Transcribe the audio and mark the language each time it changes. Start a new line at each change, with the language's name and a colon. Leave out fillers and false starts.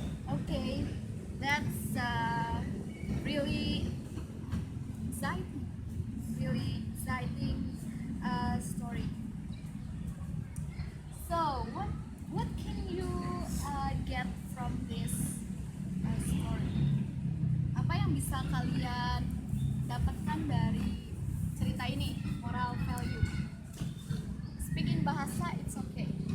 English: Okay, that's really exciting story. So, what can you get from this story?
Indonesian: Apa yang bisa kalian dapatkan dari cerita ini?
English: Moral value. Speaking bahasa, it's okay.